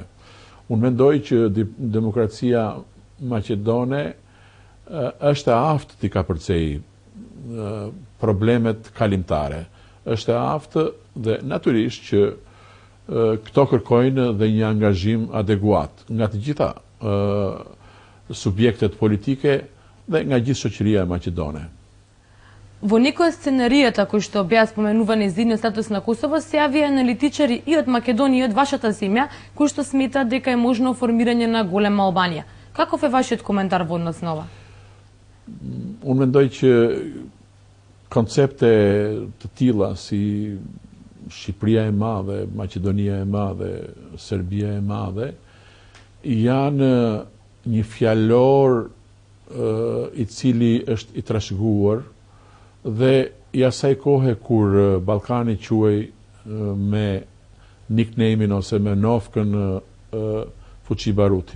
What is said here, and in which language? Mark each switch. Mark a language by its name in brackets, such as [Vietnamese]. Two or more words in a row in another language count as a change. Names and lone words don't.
[Albanian] Unë mendoj që demokracia maqedone është e aftë t'i kapërcej problemet kalimtare. Është e aftë dhe natyrisht që këto kërkojnë dhe një angazhim adekuat nga të gjitha subjektet politike dhe nga gjithë shoqëria e maqedone. [Macedonian] Во некои од сценаријата кои што беа споменувани за идниот статус на Косово се јавија аналитичари и од Македонија и од вашата земја кои што сметаат дека е можно формирање на голема Албанија. Каков е вашиот коментар во однос на ова? [Albanian] Unë mendoj që koncepte të tilla si Shqipëria e Madhe, Maqedonia e Madhe, Serbia e Madhe janë një fjalor I cili është I trashëguar dhe I asaj kohe kur Ballkani quhej me nickname-in ose me nofkën Fuçi Baruti.